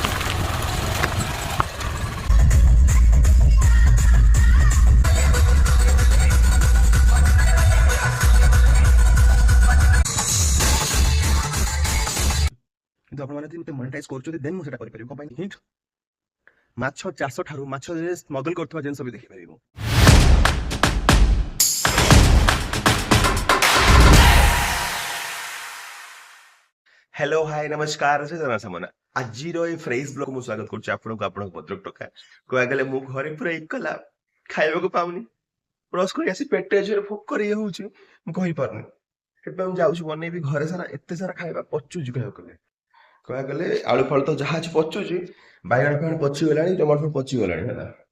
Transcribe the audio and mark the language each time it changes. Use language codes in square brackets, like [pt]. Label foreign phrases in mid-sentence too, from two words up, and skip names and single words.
[or] କିନ୍ତୁ ଆପଣମାନେ ଯଦି ମୋତେ ମନିଟାଇଜ କରୁଛନ୍ତି ଦେନ୍ ମୁଁ ସେଟା କରିପାରିବି। କଣ ପାଇଁ? ହିଣ୍ଟ, ମାଛ ଚାଷ ଠାରୁ ମାଛରେ ସ୍ମଗଲ କରୁଥିବା ଜିନିଷ ବି ଦେଖିପାରିବି ମୁଁ। [en] hello hi [or] ନମସ୍କାର ଜୟ ଜଗନ୍ନାଥ ସାମନା। ଆଜିର ଏ ଫ୍ରେଶ ବ୍ଲଗ ମୁଁ ସ୍ୱାଗତ କରୁଛି ଆପଣଙ୍କୁ, ଆପଣଙ୍କ ଭଦ୍ରକ ଟୋକା। କହିବାକୁ ଗଲେ ମୁଁ ଘରେ ପୁରା ଏକଲା ଖାଇବାକୁ ପାଉନି। ବ୍ରସ୍ କରି ଆସି ପେଟେ ଜୋରେ ଭୋକ ହଉଛି, ମୁଁ କହିପାରୁନି। ସେଥିପାଇଁ ମୁଁ ଯାଉଛି ବନେଇବି ଘରେ ସାରା, ଏତେ ସାରା ଖାଇବା ପଚୁଛି କହିବାକୁ ଗଲେ। କହିବାକୁ ଗଲେ ଆଳୁ ଫାଳୁ ତ ଯାହା ଅଛି ପଚୁଛି, ବାଇଗଣ ଫାଇଗଣ ପଚିଗଲାଣି, ଟମାଟୋ ପଚିଗଲାଣି ହେଲା।